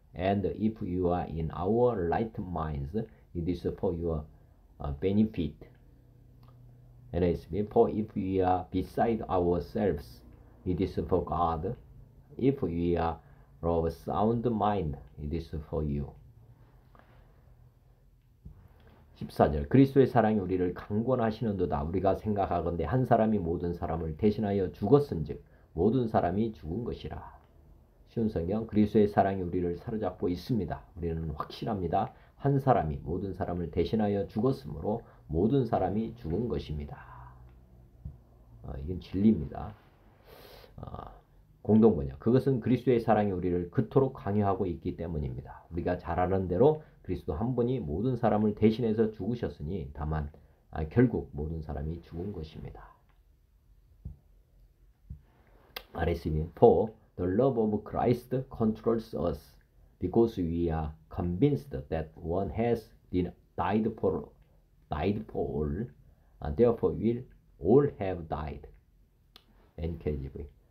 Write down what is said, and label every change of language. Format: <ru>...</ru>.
<en>And if you are in our right minds, it is for your benefit. NASB. For if we are beside ourselves, it is for God. If we are of sound mind, it is for you.</en> <ko>14절. 그리스도의 사랑이 우리를 강권하시는도다. 우리가 생각하건대 한 사람이 모든 사람을 대신하여 죽었은즉 모든 사람이 죽은 것이라. 쉬운 성경. 그리스도의 사랑이 우리를 사로잡고 있습니다. 우리는 확실합니다. 한 사람이 모든 사람을 대신하여 죽었으므로 모든 사람이 죽은 것입니다. 이건 진리입니다. 공동번역. 그것은 그리스도의 사랑이 우리를 그토록 강요하고 있기 때문입니다. 우리가 잘 아는 대로 그리스도 한 분이 모든 사람을 대신해서 죽으셨으니 다만 결국 모든 사람이 죽은 것입니다.</ko> <en>RSV. For the love of Christ controls us because we are convinced that one has died for all. Therefore will all have died. NKJV.</en>